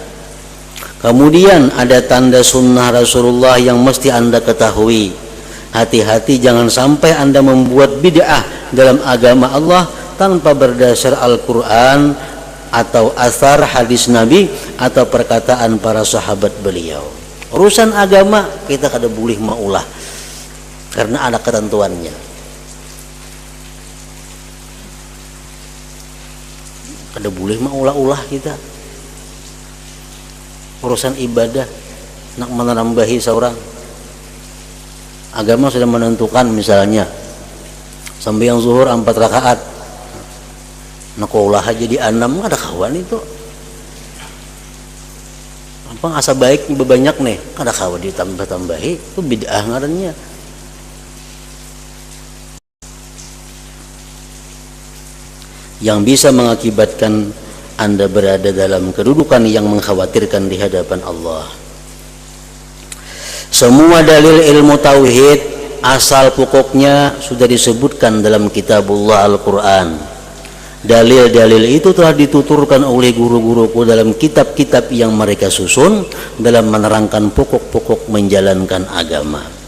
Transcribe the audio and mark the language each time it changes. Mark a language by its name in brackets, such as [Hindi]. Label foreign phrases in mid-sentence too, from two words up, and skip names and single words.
[Indonesian] Kemudian ada tanda sunnah Rasulullah yang mesti Anda ketahui. Hati-hati jangan sampai Anda membuat bid'ah dalam agama Allah tanpa berdasar Al-Quran atau asar hadis Nabi atau perkataan para sahabat beliau. [Banjar] Urusan agama kita kada boleh maulah karena ada ketentuannya. Kada boleh maulah-ulah kita. [Indonesian] Urusan ibadah nak menambahi seorang, agama sudah menentukan misalnya sembahyang zuhur 4 rakaat. [Banjar] Nak ulah jadi 6, ada kawan itu. gampang asa baik banyak nih kada kawa ditambah-tambahi itu bid'ah ngarannya. [Indonesian] Yang bisa mengakibatkan Anda berada dalam kedudukan yang mengkhawatirkan di hadapan Allah. Semua dalil ilmu tauhid asal pokoknya sudah disebutkan dalam kitabullah Al-Quran. Dalil-dalil itu telah dituturkan oleh guru-guruku dalam kitab-kitab yang mereka susun dalam menerangkan pokok-pokok menjalankan agama.